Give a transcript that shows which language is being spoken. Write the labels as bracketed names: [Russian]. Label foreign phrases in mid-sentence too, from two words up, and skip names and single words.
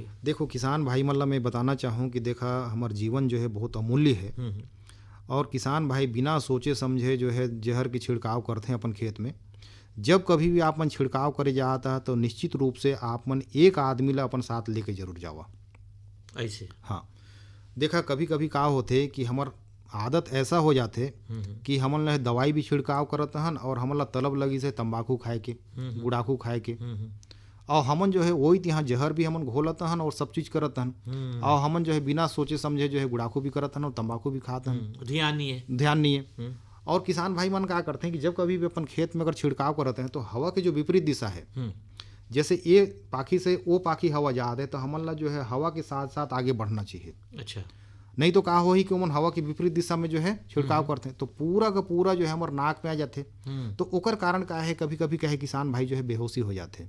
[Chhattisgarhi] देखो किसान भाई मन ला मैं बताना चाहूँ कि देखा हमार जीवन जो है बहुत अमूल्य है, और किसान भाई बिना सोचे समझे जो है जहर की छिड़काव करते हैं अपन खेत में। जब कभी भी आप मन छिड़काव करे जाता है तो निश्चित रूप से आप मन एक आदमी ला अपन साथ लेके जरूर जावा ऐसे। हाँ, देखा कभी कभी का होते कि हमार आदत ऐसा हो जाते कि हमन ला दवाई भी छिड़काव करत हन और हमन ला तलब लगी से तंबाकू खाए के, गुड़ाकू खाए के, और हमन जो है वही यहाँ जहर भी हमन घोलत हन और सब चीज करत हन, और हमन जो है बिना सोचे समझे जो है गुड़ाकू भी करत हन और तंबाकू भी खात हन, ध्यान नहीं है। और किसान भाई मन क्या करते हैं कि जब कभी भी अपन खेत में अगर छिड़काव करते हैं तो हवा की जो विपरीत दिशा है, जैसे ये पाखी से वो पाखी हवा जा रहे तो हमन ला जो है हवा के साथ साथ आगे बढ़ना चाहिए। अच्छा, नहीं तो कहा हो ही कि उमन हवा की विपरीत दिशा में जो है छिड़काव करते हैं तो पूरा का पूरा जो है हमारे नाक में आ जाते, तो ओकर कारण क्या है कभी कभी क्या है किसान भाई जो है बेहोशी हो जाते।